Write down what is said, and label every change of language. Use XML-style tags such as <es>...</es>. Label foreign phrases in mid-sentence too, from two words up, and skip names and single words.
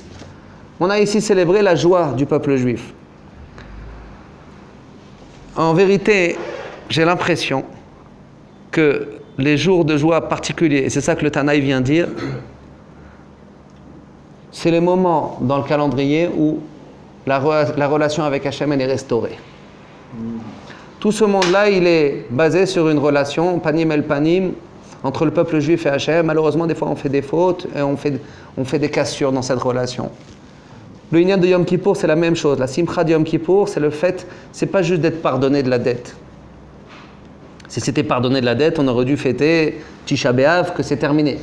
<fr>On a ici célébré la joie du peuple juif. En vérité, j'ai l'impression que les jours de joie particuliers, et c'est ça que le Tanaï vient dire, c'est les moments dans le calendrier où la relation avec Hachem elle est restaurée. Tout ce monde-là, il est basé sur une relation,</fr> <he>פנים אל פנים,</he> <fr>entre le peuple juif et Hachem. Malheureusement, des fois, on fait des fautes et on fait des cassures dans cette relation. Le Inyan de Yom Kippour, c'est la même chose. La Simcha de Yom Kippour, c'est le fait, c'est pas juste d'être pardonné de la dette. Si c'était pardonné de la dette, on aurait dû fêter Tisha B'Av, que c'est terminé.</fr>